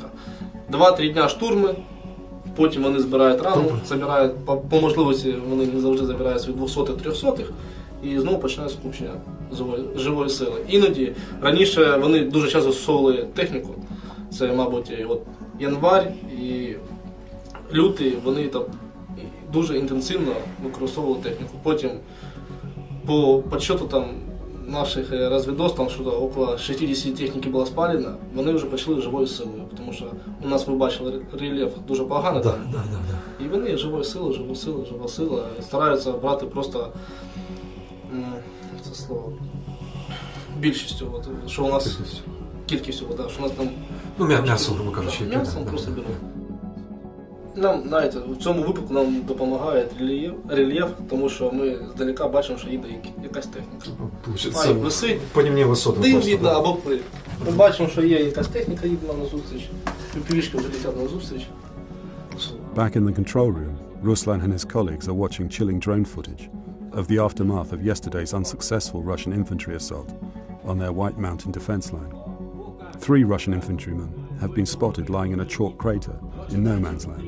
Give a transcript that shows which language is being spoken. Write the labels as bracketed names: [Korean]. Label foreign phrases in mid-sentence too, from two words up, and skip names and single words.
[Ukrainian] 2-3 дня штурми, потім вони збирають рану, забирають, по можливості вони не завжди забирають свої 200-300 і знову починають скупчення живої сили. Іноді, раніше вони дуже часто застосовували техніку, це, мабуть, от январь і лютий, вони там дуже інтенсивно використовували техніку. Потім [Russian] по подсчету там наших разведов, там что-то около [Ukrainian] 60 техніки було спалено, вони вже почали живою силою, тому що у нас, ви бачили, рельєф дуже поганий, і вони живою силою, жива сила, стараються брати просто, це слово, більшістю, от, що у нас, кількістю, що у нас там, ну, м'ясо, грубо кажучи, м'ясом просто беруть. Нам, знаєте, в цьому випадку нам допомагає рельєф, тому що ми здалека бачимо, що їде якась техніка. Висить, по ним висоти дим просто. видно, або плив. Ми бачимо, що є якась техніка, їде нам на зустріч, півішки вже летять на зустріч. [English] Back in the control room, Ruslan and his colleagues are watching chilling drone footage of the aftermath of yesterday's unsuccessful Russian infantry assault on their White Mountain defense line. 3 Russian infantrymen have been spotted lying in a chalk crater in no man's land.